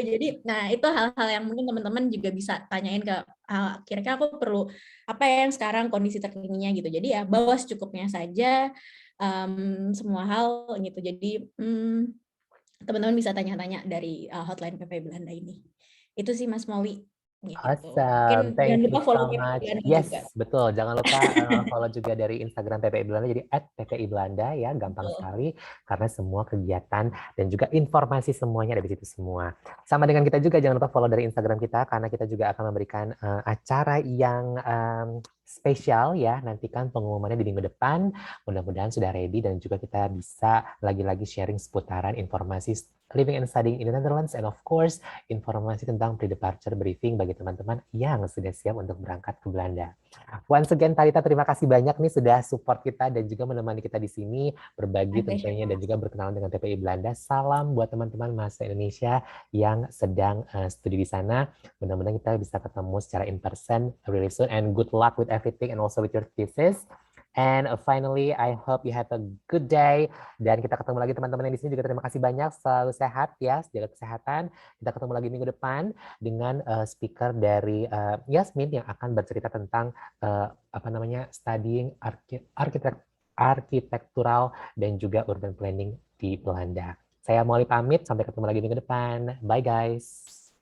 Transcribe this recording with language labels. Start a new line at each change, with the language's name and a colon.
Indonesian: Jadi, nah itu hal-hal yang mungkin teman-teman juga bisa tanyain ke, kira-kira aku perlu apa ya yang sekarang kondisi terkininya gitu. Jadi ya bawa secukupnya saja semua hal gitu. Jadi teman-teman bisa tanya-tanya dari hotline PPI Belanda ini. Itu sih Mas Molly. Gitu.
English: Awesome, thank you so much. Yes,
Indonesian: juga. Betul. Jangan lupa follow juga dari Instagram PPI Belanda, jadi @PPI Belanda ya, gampang sekali karena semua kegiatan dan juga informasi semuanya ada di situ semua. Sama dengan kita juga, jangan lupa follow dari Instagram kita karena kita juga akan memberikan acara yang spesial ya. Nantikan pengumumannya di minggu depan. Mudah-mudahan sudah ready dan juga kita bisa lagi-lagi sharing seputaran informasi
English: living and studying in the Netherlands, and of course,
Indonesian: informasi tentang pre-departure briefing bagi teman-teman yang sudah siap untuk berangkat ke Belanda.
English: Once again,
Indonesian: Talita, terima kasih banyak nih sudah support kita dan juga menemani kita di sini, berbagi tentunya dan juga berkenalan dengan PPI Belanda. Salam buat teman-teman mahasiswa Indonesia yang sedang studi di sana. Mudah-mudahan kita bisa ketemu secara
English: in person really soon, and good luck with everything and also with your thesis. And finally, I hope you have a good day.
Indonesian: Dan kita ketemu lagi teman-teman yang di sini juga terima kasih banyak. Selalu sehat ya, jaga kesehatan. Kita ketemu lagi minggu depan dengan speaker dari Yasmin yang akan bercerita tentang studying architectural dan juga urban planning di Belanda. Saya Molly pamit, sampai ketemu lagi minggu depan.
English: Bye guys.